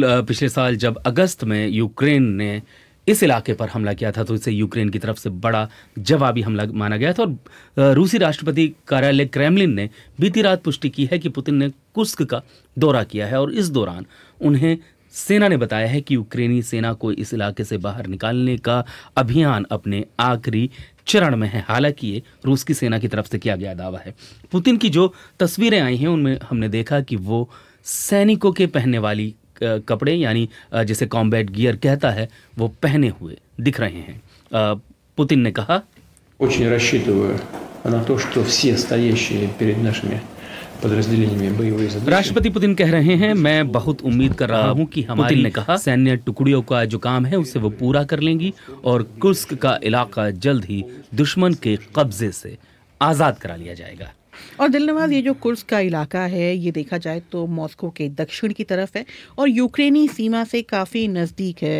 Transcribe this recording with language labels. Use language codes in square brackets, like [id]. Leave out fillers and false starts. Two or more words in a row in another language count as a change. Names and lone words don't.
[hi] पिछले साल जब अगस्त में यूक्रेन ने इस इलाके पर हमला किया था तो इसे यूक्रेन की तरफ से बड़ा जवाबी हमला माना गया था और रूसी राष्ट्रपति कार्यालय क्रेमलिन ने बीती रात पुष्टि की है कि पुतिन ने कुर्स्क का दौरा किया है और इस दौरान उन्हें सेना ने बताया है कि यूक्रेनी सेना को इस इलाके से बाहर निकालने का अभियान अपने आखिरी चरण में है। हालांकि ये रूस की सेना की तरफ से किया गया दावा है। पुतिन की जो तस्वीरें आई हैं उनमें हमने देखा कि वो सैनिकों के पहनने वाली कपड़े, यानी जिसे [en] combat gear [hi] कहता है, वो पहने हुए दिख रहे हैं। पुतिन ने कहा, [ru] Очень рассчитываю на то, что все стоящие перед нашими подразделениями боевые задачи। [hi] राष्ट्रपति पुतिन कह रहे हैं, मैं बहुत उम्मीद कर रहा हूं कि हमारी सैन्य टुकड़ियों का जो काम है उसे वो पूरा कर लेंगी और कुर्स्क का इलाका जल्द ही दुश्मन के कब्जे से आजाद करा लिया जाएगा। और दिलनवाज, ये जो कुर्स्क का इलाका है ये देखा जाए तो मॉस्को के दक्षिण की तरफ है और यूक्रेनी सीमा से काफ़ी नज़दीक है।